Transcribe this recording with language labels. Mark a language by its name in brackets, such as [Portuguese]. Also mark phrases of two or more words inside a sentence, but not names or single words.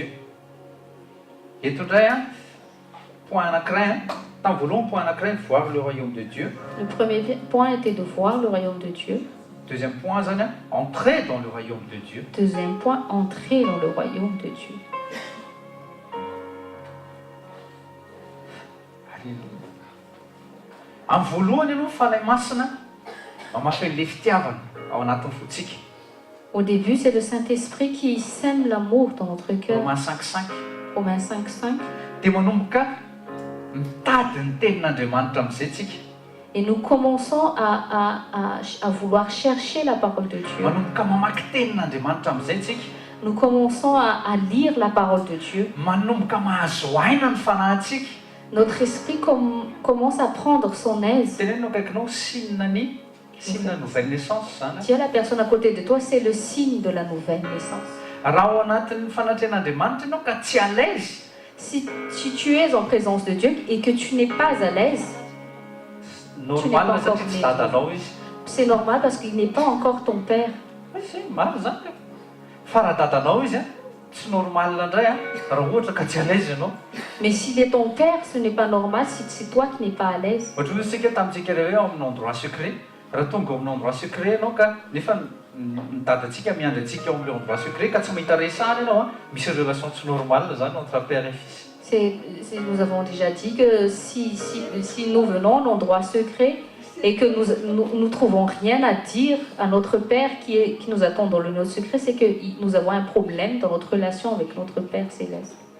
[French] Et tout ça, point à craindre, tant voulons point à craindre, voir le royaume de Dieu. Le premier point était de voir le royaume de Dieu. Deuxième point, entrer dans le royaume de Dieu. Deuxième point, entrer dans le royaume de Dieu. Alléluia. [Malagasy] En voalohany aloha fanahy masina mamafy le fitiavana ao anatin'ny fotsika. [French] Au début, c'est le Saint-Esprit qui sème l'amour dans notre cœur. Romains 5:5. Romains 5:5. [Malagasy] Dia manomboka mitady ny tenin'Andriamanitra amin'izay tsika. [French] Et nous commençons à vouloir chercher la parole de Dieu. [Malagasy] Manomboka mamaky tenin'Andriamanitra amin'izay tsika. [French] Nous commençons à lire la parole de Dieu. [Malagasy] Manomboka mahazo aina ny fanahintsika. [French] Notre esprit commence à prendre son aise. [Malagasy] Tenenao akaikinao sinina [French] nouvelle naissance [Malagasy] zany. [French] Dis à la personne à côté de toi, c'est le signe de la nouvelle naissance. [Malagasy] Raha ao anatin'ny fanatrehan'Andriamanitra ianao ka tsy [French] à l'aise. Si tu es en présence de Dieu et que tu n'es pas à l'aise, [Malagasy] normal satria tsy dadanao izy. [French] c'est normal parce qu'il n'est pas encore ton père. [Malagasy] Maro zany. Fa raha dadanao izy tsy normal indray raha ohatra ka tsy [French] à l'aise [Malagasy] ianao. [French] Mais s'il est ton père, ce n'est pas normal si c'est toi qui n'es pas à l'aise. [Malagasy] Ohatra hoe isika tamintsika hoe ao amin'ny [French] endroit secret. [Malagasy] Raha tonga ao amin'ny [French] endroit secret [Malagasy] ianao ka nefa ny dadantsika miandry antsika ao amin'ny [French] endroit secret [Malagasy] ka tsy mahita resahana ianao misy relation tsy normale zany [French] entre père et fils. Nous avons déjà dit que si nous venons à un endroit secret et que nous trouvons rien à dire à notre Père qui nous attend dans le lieu secret, c'est que nous avons un problème dans notre relation avec notre Père céleste.